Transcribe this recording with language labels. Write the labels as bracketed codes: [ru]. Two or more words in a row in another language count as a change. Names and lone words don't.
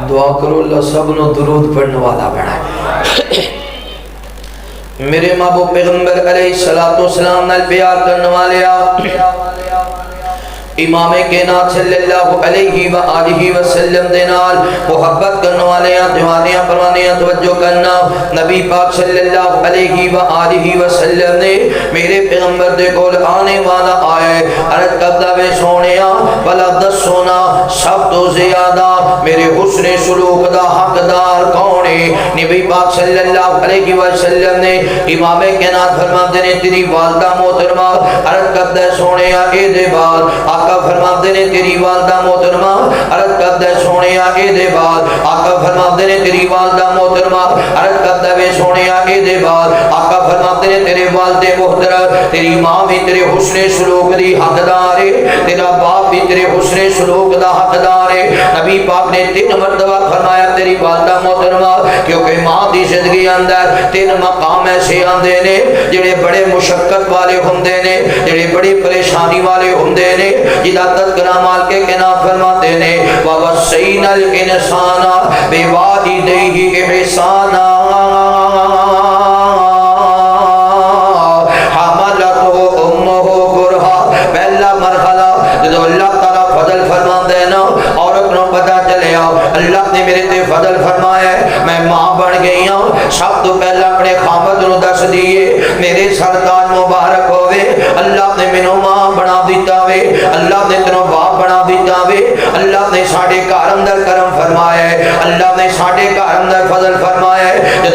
[pa] دعا کرو اللہ سبنوں درود پڑھنے والا بنائے. میرے محبوب پیغمبر [ar] عليه الصلاة والسلام [pa] نال پیار کرنے والے امام کائنات [ar] صلى الله عليه وآله وسلم [pa] دے نال محبت کرنے والے دیوانیاں پروانیاں توجہ کرنا. نبی پاک [ar] صلى الله عليه وآله وسلم [pa] نے میرے پیغمبر دے کول آنے والا آئے عرض کردا وے سوہنیا بھلا دسو نا سب توں زیادہ میرے حسن سلوک دا حقدار کون ہے? نبی پاک [ar] صلى الله عليه وسلم [pa] نے امام کائنات فرماتے نے تیری والدہ محترمہ. عرض کردا سوہنیا اے دے بعد آقا فرماتے نے تیری والدہ محترمہ. عرض کردا سوہنیا اے دے بعد آقا فرماتے نے تیری والدہ محترمہ. عرض کردا وے سوہنیا اے دے بعد آقا فرماتے نے تیرے والد محترم تیری ماں بھی تیرے حسن سلوک دی حقدار ہے، تیرا باپ بھی تیرے حسن سلوک دا حقدار ہے, तेरा बाप भी तेरे हुस्न सलूक दा हकदार है। نبی پاک نے 3 مرتبہ فرمایا تیری والدہ محترمہ، کیونکہ ماں دی زندگی اندر 3 مقام ایسے آندے نے جیڑے بڑے مشقت والے ہندے نے، جیڑے بڑی پریشانی والے ہندے نے، جدا تذکرہ مالک کائنات فرماتے نے [ar] ووصينا الإنسان بوالديه إحسانا حملته أمه كرها. [pa] پہلا مرحلہ جو اللہ تعالیٰ فضل فرماندے نا عورت نوں پتا چلیا اللہ نے میرے تے فضل فرمایا میں ماں بن گئی ہوں. سب توں پہلا اپنے خاوند نوں دس دیے میرے سرتاج مبارک ہووے اللہ نے مینوں ماں بنا دتا وے، اللہ نے تینوں باپ بنا دتا وے، اللہ نے ساڈے گھر اندر کرم فرمایا ہے، اللہ نے ساڈے گھر اندر فضل فرمایا ہے, अल्लाह ने साडे घर अंदर फजल फरमाया है।